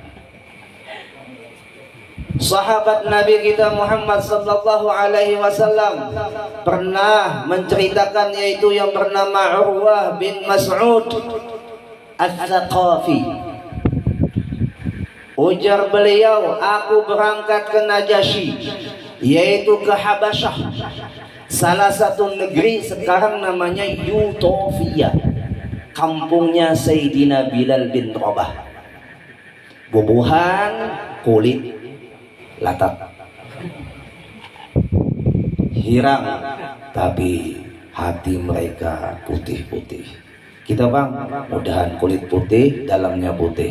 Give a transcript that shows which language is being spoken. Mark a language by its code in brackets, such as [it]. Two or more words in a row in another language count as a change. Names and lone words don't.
[id] Sahabat Nabi kita Muhammad [ar] صلى الله عليه وسلم [id] pernah menceritakan, yaitu yang bernama Urwah bin Mas'ud Al-Thaqafi. Ujar beliau, aku berangkat ke Najasyi, yaitu ke Habasyah, salah satu negeri sekarang namanya Utopia, kampungnya Sayyidina Bilal bin Rabah. [bjn] Bubuhan kulit latak, hirang, tapi hati mereka putih-putih. Kita bang, mudahan kulit putih, dalamnya putih.